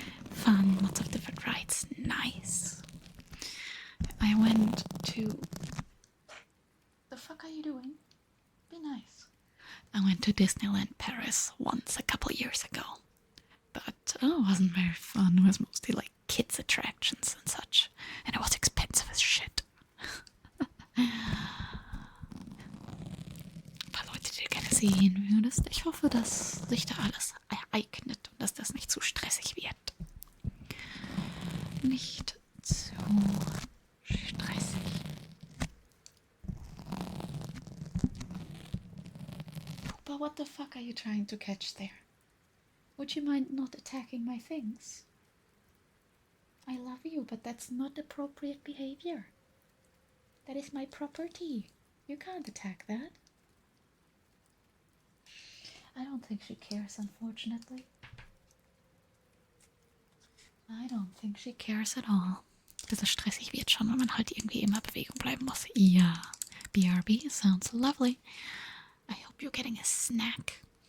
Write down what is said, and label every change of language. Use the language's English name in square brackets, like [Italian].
[English] Fun, lots of different rides. Nice. I went to... The fuck are you doing? Be nice. I went to Disneyland Paris once a couple years ago. But it wasn't very fun. It was mostly like kids' attractions and such. And it was expensive as shit. [German] Ein paar Leute, die du gerne sehen würdest. Ich hoffe, dass sich da alles ereignet und dass das nicht zu stressig wird. Nicht zu stressig. [English] Poopa, what the fuck are you trying to catch there? Would you mind not attacking my things? I love you, but that's not appropriate behavior. That is my property. You can't attack that. I don't think she cares, unfortunately. I don't think she cares at all. [German] Bisschen stressig wird schon, wenn man halt irgendwie immer in Bewegung bleiben muss. [English] Ja, BRB sounds lovely. I hope you're getting a snack.